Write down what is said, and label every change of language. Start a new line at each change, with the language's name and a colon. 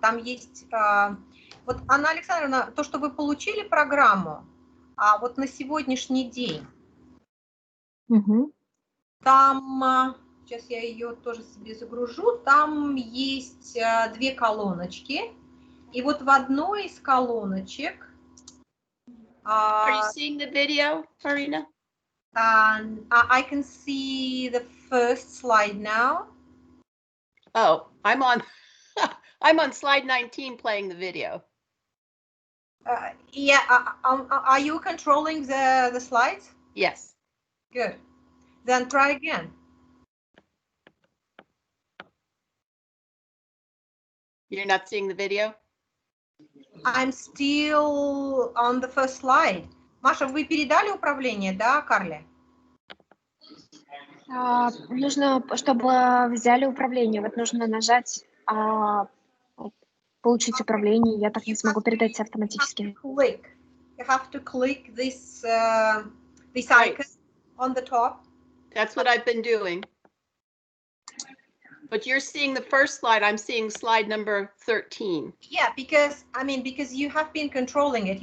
Russian: Там есть, вот, Анна Александровна, то, что вы получили программу, а вот на сегодняшний день, там, сейчас я ее тоже себе загружу, там есть 2 колоночки, и вот в одной из колоночек...
English: Are you seeing the video, Marina? I can see the first slide now. Oh, I'm on I'm on slide 19 playing the video. Yeah, are you controlling the slides? Yes. Good. Then try again. You're not seeing the video? I'm still on the first slide.
Russian: Маша, вы передали управление, да, Карле? Нужно, чтобы взяли управление, вот нужно нажать «Получить управление». Я так не смогу передать автоматически.
English: You have to click this icon on the top. That's what I've been doing. But you're seeing the first slide. I'm seeing slide number 13. Yeah, because you have been controlling it.